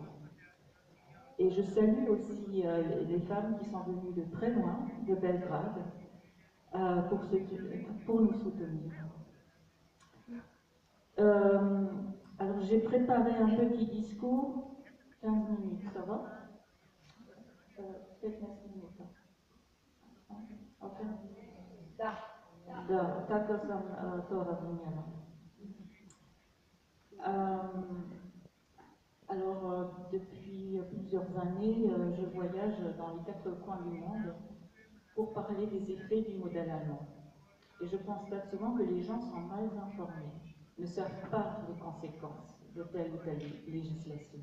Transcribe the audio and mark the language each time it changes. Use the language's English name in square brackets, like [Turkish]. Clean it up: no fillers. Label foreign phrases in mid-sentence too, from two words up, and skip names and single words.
[French] Et je salue aussi les femmes qui sont venues de très loin, de Belgrade, pour nous soutenir. Alors j'ai préparé un petit discours, 15 minutes, ça va? 15 minutes. Ok. [Croatian] Da, tako sam to razumjela. [French] Alors, depuis plusieurs années, je voyage dans les 4 coins du monde pour parler des effets du modèle allemand. Et je constate souvent que les gens sont mal informés, ne savent pas les conséquences de telle ou telle législation.